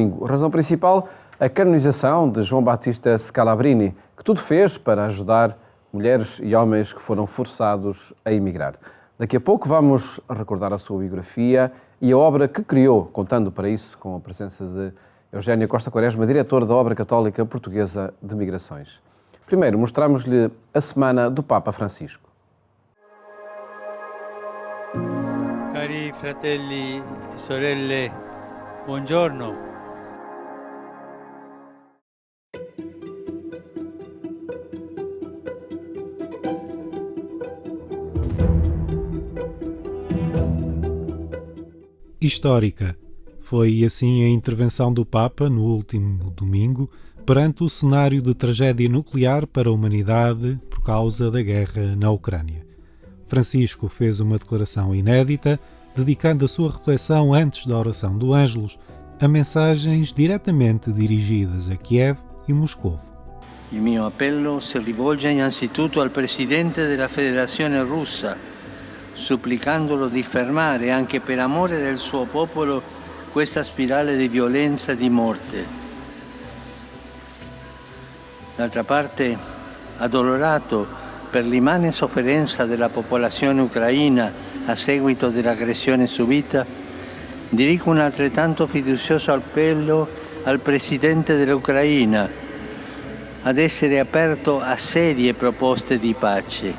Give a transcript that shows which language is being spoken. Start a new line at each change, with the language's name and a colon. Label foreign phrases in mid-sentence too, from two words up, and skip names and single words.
Portuguese: A razão principal, a canonização de João Batista Scalabrini, que tudo fez para ajudar mulheres e homens que foram forçados a emigrar. Daqui a pouco vamos recordar a sua biografia e a obra que criou, contando para isso com a presença de Eugénia Costa Quaresma, diretora da Obra Católica Portuguesa de Migrações. Primeiro, mostramos-lhe a Semana do Papa Francisco.
Italian: Cari fratelli e sorelle, buongiorno.
Portuguese: Histórica. Foi assim a intervenção do Papa no último domingo perante o cenário de tragédia nuclear para a humanidade por causa da guerra na Ucrânia. Francisco fez uma declaração inédita, dedicando a sua reflexão antes da oração do Ângelus a mensagens diretamente dirigidas a Kiev e Moscou.
Italian: Il mio appello si rivolge innanzitutto al Presidente della Federazione Russa, supplicandolo di fermare anche per amore del suo popolo questa spirale di violenza e di morte. D'altra parte, addolorato per l'immane sofferenza della popolazione ucraina a seguito dell'aggressione subita, dirigo un altrettanto fiducioso appello al Presidente dell'Ucraina ad essere aperto a serie proposte di pace.